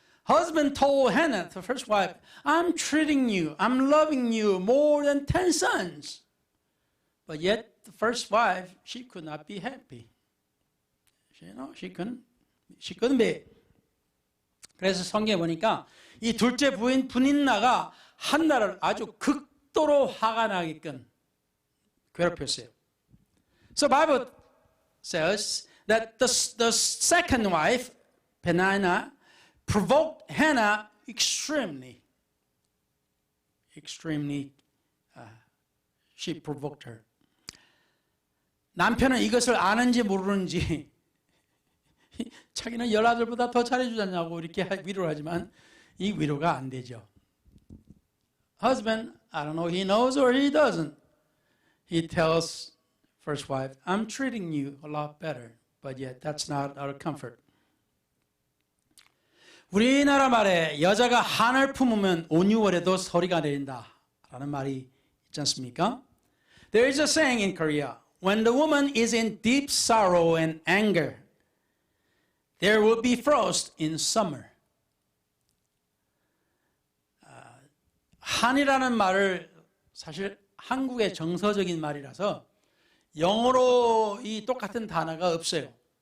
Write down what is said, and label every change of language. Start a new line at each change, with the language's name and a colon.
English: Husband told Hannah, the first wife, I'm treating you, I'm loving you more than 10 sons. But yet the first wife, she could not be happy. She couldn't be.
Korean: 그래서 성경에 보니까 이 둘째 부인 분인나가 한나를 아주 극도로 화가 나게끔 괴롭혔어요.
English: So Bible says that the second wife, Peninnah, provoked Hannah extremely. She provoked her.
Korean: 남편은 이것을 아는지 모르는지 자기는 10아들보다 더 잘해주잖냐고 이렇게 위로를 하지만 이 위로가 안 되죠.
English: Husband, I don't know, he knows or he doesn't. He tells first wife, I'm treating you a lot better, but yet that's not our comfort.
Korean: 우리나라 말에 여자가 한을 품으면 온유월에도 서리가 내린다 라는 말이 있지 않습니까?
English: There is a saying in Korea, when the woman is in deep sorrow and anger, there will be frost in summer.
Korean: 한이라는 말을 사실 한국의 정서적인 말이라서 영어로 이 똑같은 단어가 없어요.